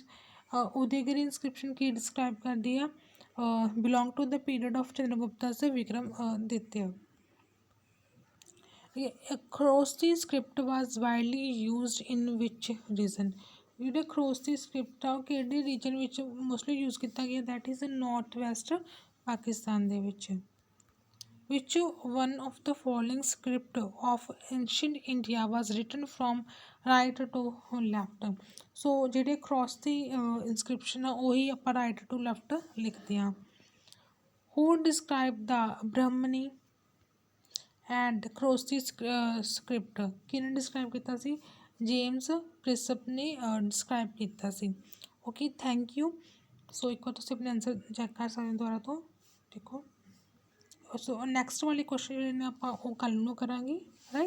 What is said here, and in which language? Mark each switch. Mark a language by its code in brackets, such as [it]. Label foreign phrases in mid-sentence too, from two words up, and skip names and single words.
[pa] ਉਦੈਗਿਰੀ ਇਨਸਕ੍ਰਿਪਸ਼ਨ ਕੀ ਡਿਸਕ੍ਰਾਈਬ ਕਰਦੀ ਆ, [en] belong to the period of [pa] ਚੰद्रगुप्ता ਵਿਕਰਮ ਆਦਿਤਿਆ। [en] Kharosthi script was widely used in which region. [pa] ਜਿਹੜੇ ਖਰੋਸਤੀ ਸਕ੍ਰਿਪਟ ਆ ਉਹ ਕਿਹੜੇ ਰੀਜਨ ਵਿੱਚ [en] mostly use [pa] ਕੀਤਾ ਗਿਆ, [en] that is north west Pakistan [pa] ਦੇ ਵਿੱਚ। [en] Which one of the following script of ancient India was written from right to left? [pa] ਸੋ ਜਿਹੜੇ cross ਦੀ inscription ਆ ਉਹੀ ਆਪਾਂ [en] right to left [pa] ਲਿਖਦੇ ਹਾਂ। [en] Who described the Brahmani and cross [pa] ਦੀ script ਕਿਹਨੇ describe ਕੀਤਾ ਸੀ, ਜੇਮਸ ਪ੍ਰਿਸਪ ਨੇ describe ਕੀਤਾ ਸੀ। [en] okay thank you. [pa] ਸੋ ਇੱਕ ਵਾਰ ਤੁਸੀਂ ਆਪਣੇ ਆਨਸਰ ਚੈੱਕ ਕਰ ਸਕਦੇ ਹੋ ਦੁਬਾਰਾ ਤੋਂ, ਦੇਖੋ। ਸੋ ਨੈਕਸਟ ਵਾਲੇ ਕੁਐਸਚਨ ਜਿਹੜੇ ਨੇ ਆਪਾਂ ਉਹ ਕੱਲ੍ਹ ਨੂੰ ਕਰਾਂਗੇ, ਰਾਈਟ।